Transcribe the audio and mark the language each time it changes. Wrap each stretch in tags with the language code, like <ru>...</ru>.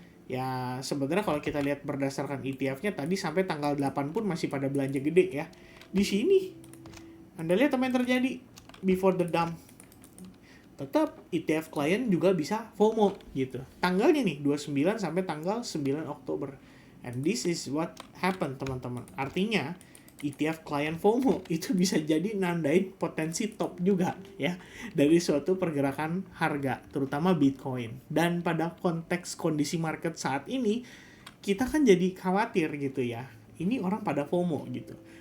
<id>Ya sebenarnya kalau kita lihat berdasarkan ETF-nya tadi sampai tanggal 8 pun masih pada belanja gede ya. Di sini Anda lihat apa yang terjadi</id> <en>before the dump.</en> <id>Tetap ETF klien juga bisa FOMO gitu. Tanggalnya nih 29 sampai tanggal 9 Oktober.</id> <en>And this is what happened</en> <id>teman-teman. Artinya ETF klien FOMO itu bisa jadi nandain potensi top juga ya dari suatu pergerakan harga terutama Bitcoin. Dan pada konteks kondisi market saat ini kita kan jadi khawatir gitu ya. Ini orang pada FOMO gitu.</id>